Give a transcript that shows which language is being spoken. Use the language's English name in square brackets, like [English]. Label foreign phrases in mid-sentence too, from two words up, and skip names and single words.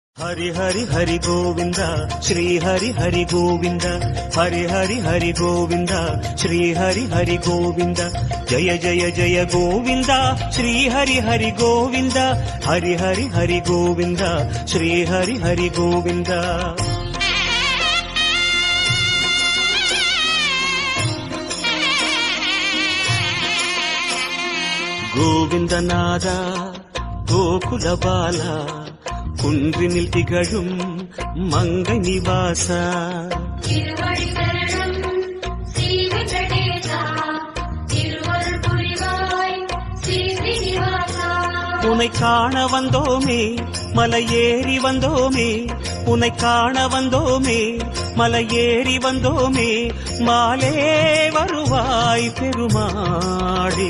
[Sanskrit] हरि हरि हरि गोविंद श्री हरि हरि गोविंद हरि हरि हरि गोविंद श्री हरि हरि गोविंद जय जय जय गोविंद श्री हरि हरि गोविंद हरि हरि हरि गोविंद श्री हरि हरि गोविंद गोविंदनाद गोकुल बाला [Tamil] குன்றினில் திகழும் மங்கை நிவாசா உன்னை காண வந்தோமே மலை ஏறி வந்தோமே உன்னை காண வந்தோமே மலை ஏறி வந்தோமே மாலே வருவாய் பெருமாடி